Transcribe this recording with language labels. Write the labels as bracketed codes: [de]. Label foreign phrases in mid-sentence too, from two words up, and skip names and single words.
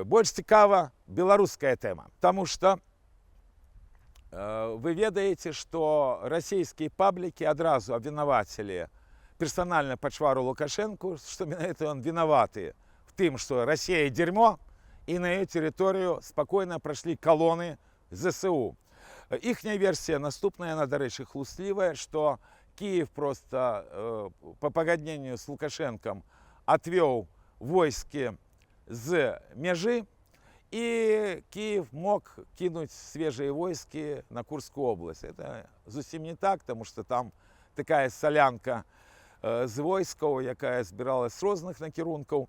[be] Больш цікава беларуская тэма, таму што вы ведаеце, што расійскія паблікі адразу абвінавацілі персанальна пачвару Лукашэнку, што менавіта ён вінаваты в тым, што Расія дзерьмо, і на яе тэрыторыю спакойна прайшлі калоны ЗСУ. Іхняя версія наступная, яна, дарэчы, хлуслівая, што Киев [ru] просто по [be] пагадненню з Лукашэнкам отвёў войскі з мяжы, і Киев мог кінуць свежыя войскі [ru] на Курскую область. [be] Это зусім не так, тому што там такая салянка з войскаў, якая збіралась з розных накірункаў.